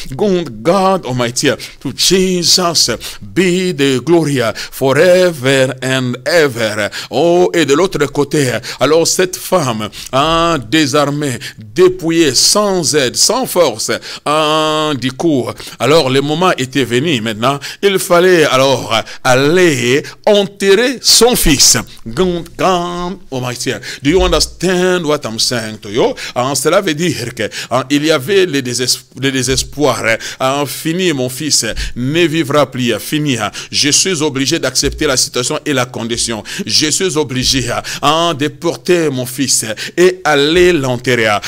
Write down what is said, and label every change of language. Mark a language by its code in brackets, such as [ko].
[en] God Almighty, to Jesus be the glory forever and ever. [fr] Oh, et de l'autre côté, alors cette femme, désarmée, dépouillée, sans aide, sans force, du coup, alors le moment était venu maintenant, il fallait alors aller enterrer son fils. [en] God Almighty, do you understand what I'm saying to you? [fr] Cela veut dire que il y avait le désespoir. Fini, mon fils ne vivra plus. Fini. Je suis obligé d'accepter la situation et la condition. Je suis obligé de porter mon fils et aller l'enterrer.